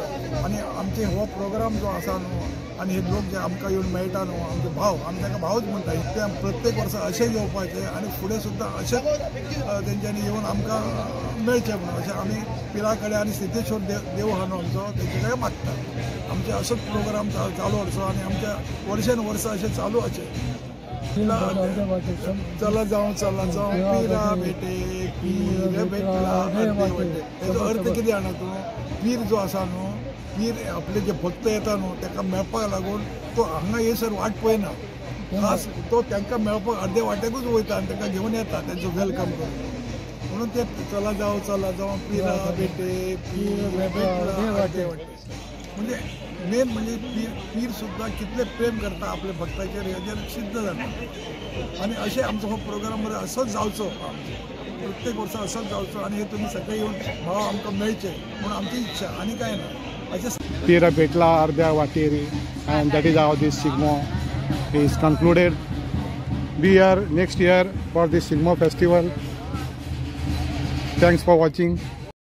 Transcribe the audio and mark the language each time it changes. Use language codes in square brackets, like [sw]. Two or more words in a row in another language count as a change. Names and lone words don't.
[kok] आनी आमचे हो प्रोग्राम जो आसा न्हू आनी हे लोक जे आमकां येवन मेळटा न्हू आमचे भाव आमी ताका भावच म्हणटा ते प्रत्येक वर्सा अशें येवपाचें आनी फुडें सुद्दां अशेंच तेंच्यांनी येवन आमकां मेळचें म्हणून अशें आमी पिरा कडेन आनी सिद्धेश्वर देव आहा न्हू आमचो तेचे कडेन मागता। आमचे असोच प्रोग्राम चालू आसचो आनी आमच्या वर्सान वर्सा अशें चालू आसचें। चला जाऊं पीरा बेटे पीर भेटला हेजो अर्थ कितें जाणा तूं? पीर जो आसा न्हू पीर आपले जे भक्त येता न्हू ताका मेळपाक लागून तो हांगा येसर वाट पळयना। खास तो तांकां मेळपाक अर्दे वाटेकूच वयता आनी तांकां घेवन येता तेंचो वेलकम करून म्हणून ते चला जाऊं पीरा बेटे पीर भेटला म्हणजे मेन म्हणजे पीर सुद्दां कितले प्रेम करता आपल्या भक्ताचेर हेजेर सिद्ध जाता। आनी अशें आमचो हो प्रोग्राम असोच जावचो प्रत्येक वर्सा असोच जावचो आनी हे तुमी सगळे येवन भाव आमकां मेळचे म्हणून आमची इच्छा आनी कांय ना। [en] Pira Betla [kok] अर्द्या वाटेर [en] and that is how this Sigmo is concluded. Be here next year for the Sigmo festival. Thanks for watching.